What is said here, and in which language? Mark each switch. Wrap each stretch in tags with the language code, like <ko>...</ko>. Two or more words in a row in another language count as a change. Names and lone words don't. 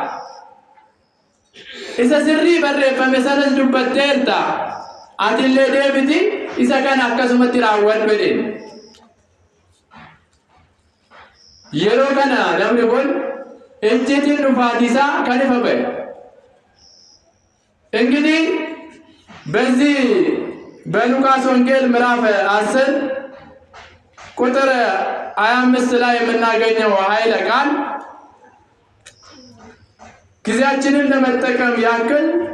<om>Isa sirrii barreeffame sanas dubbatteerta. Atillee deebiti isa kana akkasumatti raawwadhu jedheen. Yeroo kana namni kun ejjetiin dhufaatii isaa kan ifa ba'e.</om> <am>እንግዲህ በዚህ በሉቃስ ወንጌል ምዕራፍ 10 ቁጥር 25 ላይ የምናገኘው ኃይለ ቃል ጊዜያችንን ለመጠቀም ያክል</am>